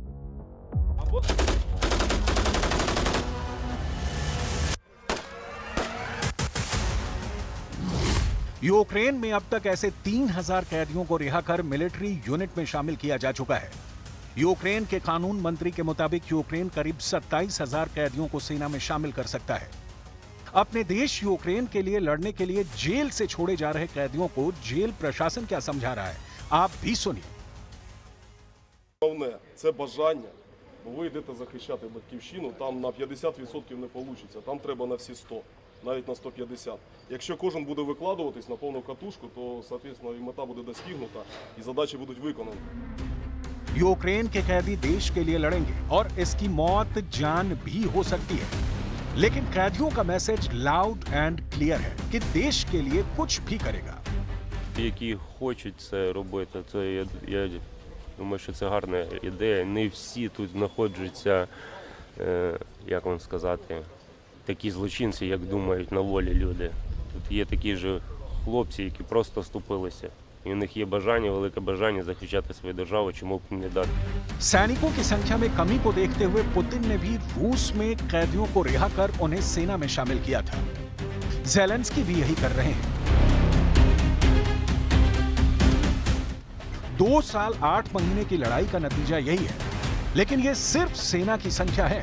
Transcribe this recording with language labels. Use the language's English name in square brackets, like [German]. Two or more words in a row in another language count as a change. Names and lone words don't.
[Hindi] यूक्रेन में अब तक ऐसे 3000 कैदियों को रिहा कर मिलिट्री यूनिट में शामिल किया जा चुका है। यूक्रेन के कानून मंत्री के मुताबिक यूक्रेन करीब 27,000 कैदियों को सेना में शामिल कर सकता है। अपने देश यूक्रेन के लिए लड़ने के लिए जेल से छोड़े जा रहे कैदियों को जेल प्रशासन क्या समझा रहा है, आप भी सुनिए। [Ukrainian] Головне – це бажання, бо ви йдете захищати батьківщину, там на 50% не вийде, там треба на всі 100, навіть на 150. Якщо кожен буде викладуватись на повну катушку, то, соответственно, і мета буде достигнута, і задачі будуть виконані. [Hindi] यूक्रेन के कैदी देश के लिए लड़ेंगे और इसकी मौत जान भी हो सकती है, लेकिन कैदियों का मैसेज [English] loud and clear [Hindi] है कि देश के लिए कुछ भी करेगा। [Ukrainian] Які хочуть це робити, це я думаю, що це гарна ідея. Не всі тут знаходяться, як вам сказати, такі злочинці, як думають на волі люди. Тут є такі ж хлопці, які просто вступилися. І у них є бажання, велике бажання захищати свою державу, чому б не дати. [Hindi] सैनिकों की संख्या में कमी को देखते हुए पुतिन ने भी रूस में कैदियों को रिहा कर उन्हें सेना में शामिल किया था। ज़ेलेंस्की भी यही कर रहे हैं। 2 साल 8 महीने की लड़ाई का नतीजा यही है, लेकिन ये सिर्फ सेना की संख्या है।